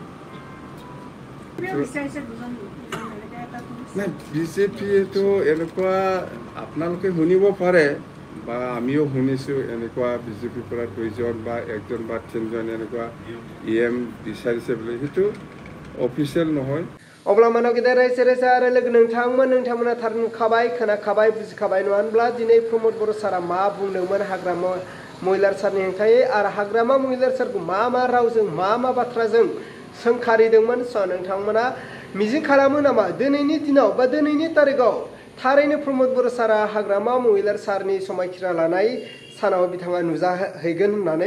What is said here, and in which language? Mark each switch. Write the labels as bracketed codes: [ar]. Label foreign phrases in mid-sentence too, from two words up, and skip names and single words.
[as] নাই, বিজেপিয়েতো এনেকুৱা আপোনালোকে শুনিব পাৰে বা আমিও শুনিছোঁ, এনেকুৱা বিজেপিৰ পৰা 2জন বা 1জন বা 3জন এনেকুৱা EM বিচাৰিছে বুলি। সেইটো অফিচিয়েল নহয়। [brx] अब्ला मानव गेदेर रायजो आरो लोगो नोंथांमोना थार नुखाबाय, खोनाखाबाय, बुजिखाबाय नङा होनब्ला दिनै प्रमद बर' सारा मा बुंदोंमोन हाग्रामा महिलार सारनि हेंथायै आरो हाग्रामा महिलार सारखौ मा रावजों मा बाथ्राजों सोंखारिदोंमोन। नोंथांमोना मिजिं खालामो नामा दिनैनि दिनाव बा दिनैनि तारिखआव थारैनो प्रमद बर' सारा हाग्रामा महिलार सारनि समायखिरा लानाय सानाव बिथाङा नुजाहैगोन होननानै?